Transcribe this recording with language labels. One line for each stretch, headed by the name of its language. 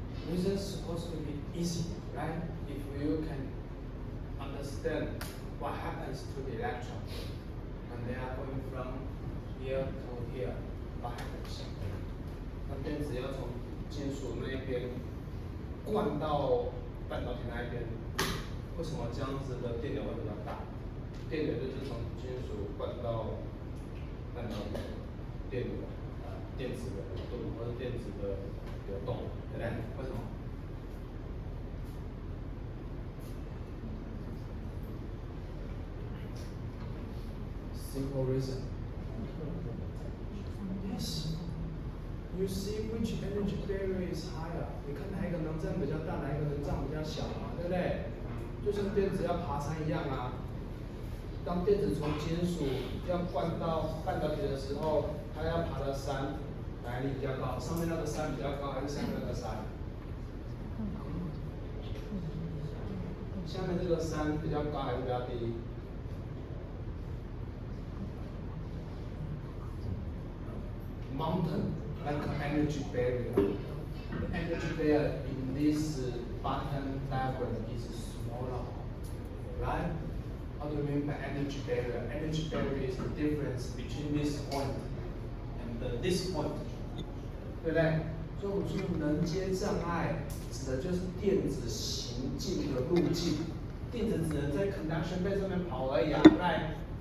English: This is supposed to be easy, right? If you can understand what happens to the electron when they are going from here to here, what happens?
Chinese: 那电子要从金属那一边灌到半导体那一边，为什么这样子的电流会比较大？电流就是从金属灌到半导体电流，电子的流动或者电子的流动，对不对？为什么？
English: Simple reason. Yes. You see which energy barrier is higher?
Chinese: 你看哪一个能占比较大，哪一个能占比较小嘛，对不对？就像电子要爬山一样啊。当电子从金属要灌到半导体的时候，它要爬的山哪里比较高？上面那个山比较高，还是下面那个山？下面这个山比较高还是比较低？
English: Mountain, like an energy barrier. The energy barrier in this bottom diagram is smaller, right? How do you mean by energy barrier? Energy barrier is the difference between this point and this point,
Chinese: 对不对？所以我们说能阶障碍指的就是电子行进的路径，电子只能在 conduction band 上面跑而已啊 ，
English: right?